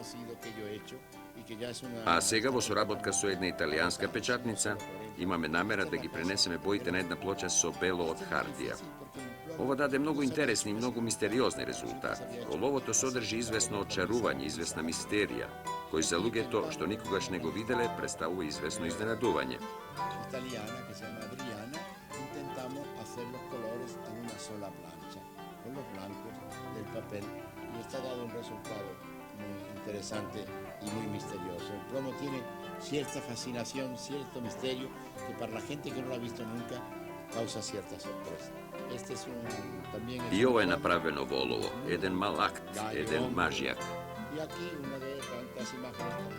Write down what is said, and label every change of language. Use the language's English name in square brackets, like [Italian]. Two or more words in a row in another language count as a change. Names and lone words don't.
[Macedonian] А сега во соработка со една италијанска печатница имаме намера да ги пренесеме боите на една плоча со бело од хартија. Ова даде многу интересни и многу мистериозни резултати. Оловото содржи известно очарување, известна мистерија, кој за луѓето што никогаш не го виделе представува известно изненадување. [Spanish] Italiana que se llama Adriana, intentamos hacer los colores en una sola plancha, con los blancos del papel, y está dado un resultado muy interesante y muy misterioso. El plomo tiene cierta fascinación, cierto misterio, que para la gente que no lo ha visto nunca causa cierta sorpresa. Este es también es [Macedonian] И ова е направено во олово, еден мал акт, еден мажијак. [Spanish] Y aquí una de tantas imágenes.